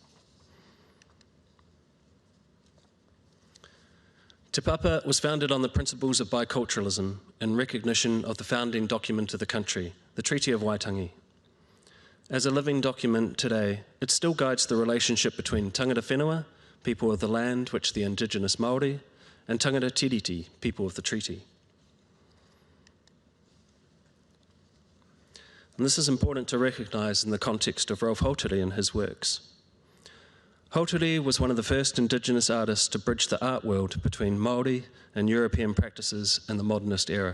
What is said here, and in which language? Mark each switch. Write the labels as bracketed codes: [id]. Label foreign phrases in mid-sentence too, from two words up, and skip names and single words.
[en] Te Papa was founded on the principles of biculturalism in recognition of the founding document of the country, the Treaty of Waitangi. As a living document today, it still guides the relationship between [mi] tangata whenua, [en] people of the land, which the indigenous Māori, and [mi] tangata tiriti, [en] people of the treaty. And this is important to recognise in the context of Rolf Houtere and his works. Houtere was one of the first Indigenous artists to bridge the art world between Māori and European practices in the modernist era.